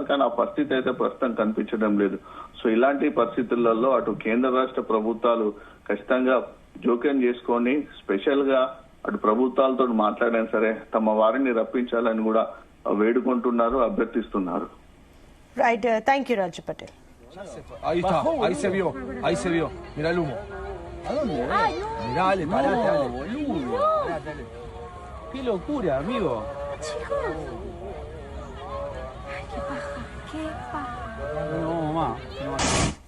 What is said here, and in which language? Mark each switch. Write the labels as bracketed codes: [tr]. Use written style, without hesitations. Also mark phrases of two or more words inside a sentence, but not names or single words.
[te] కానీ ఆ పరిస్థితి అయితే ప్రస్తుతం కనిపించడం లేదు. సో ఇలాంటి పరిస్థితులలో అటు కేంద్ర రాష్ట్ర ప్రభుత్వాలు ఖచ్చితంగా జోక్యం చేసుకొని స్పెషల్ గా అటు ప్రభుత్వాలతో మాట్లాడైనా సరే తమ వారిని రప్పించాలని కూడా వేడుకుంటున్నారు, అభ్యర్థిస్తున్నారు. [en] Right, thank you రాజు పటేల్. [es] Ahí está, ahí se vio, ahí se vio. Mira el humo. ¿A dónde? Mirá, dale, parate, boludo. Parate. Qué locura, amigo. Chicos. Ay, qué paja, qué paja. No, mamá. No.